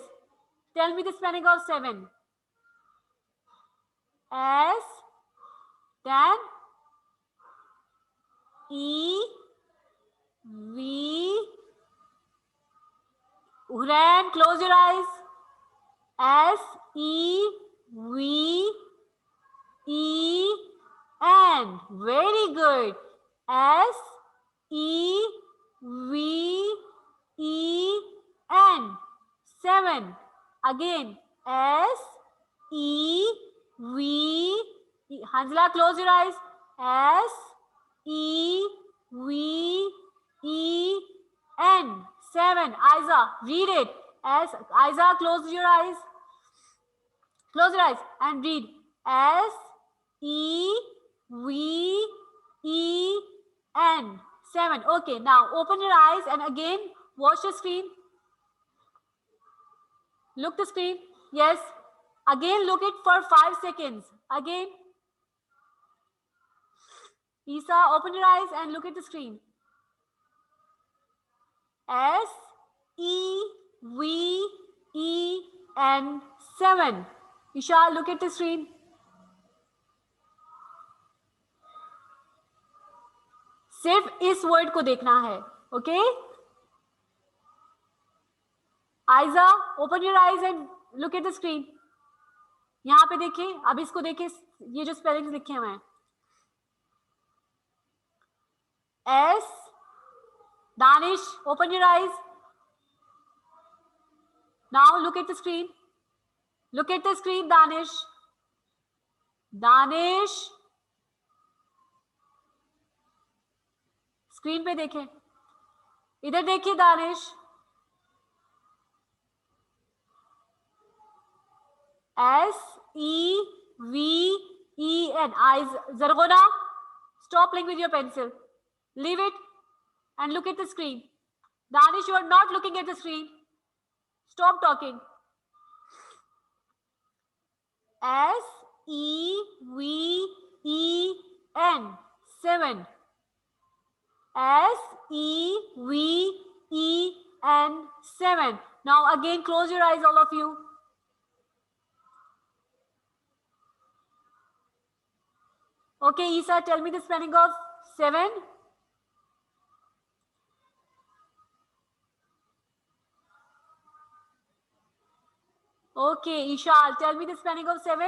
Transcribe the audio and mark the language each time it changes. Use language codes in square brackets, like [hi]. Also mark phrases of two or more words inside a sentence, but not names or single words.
[en] Tell me the spelling of 7. S, then E, V. Huran, close your eyes. S-E-V-E-N. Very good. S-E-V-E-N. 7. Again. S-E-V. Hansla, close your eyes. S-E-V-E-N. 7. Aiza, read it. Aiza, close your eyes. Close your eyes and read. S-E-V-E-N. 7. Okay, now open your eyes and again watch the screen. Look the screen. Yes. Again look it for 5 seconds. Again. Isa, open your eyes and look at the screen. S-E-V-E-N. 7. Isha, look at the screen. [hi] सिर्फ इस वर्ड को देखना है. [en] ओके? Aiza, open your eyes and look at the screen. [hi] यहां पे देखिए. अब इसको देखिए. ये जो स्पेलिंग्स लिखे हुए हैं. [en] S. Danish, open your eyes. Now look at the screen. Look at the screen, Danish. Danish. [hi] स्क्रीन पे देखें. इधर देखिए दानिश. [en] S-E-V-E-N. Eyes. Zargona, stop playing with your pencil. Leave it and look at the screen. Danish, you are not looking at the screen. Stop talking. S-E-V-E-N. 7. S-E-V-E-N. 7. Now again, close your eyes, all of you. Okay, Isa, tell me the spelling of 7. Okay, Ishal, tell me the spelling of 7.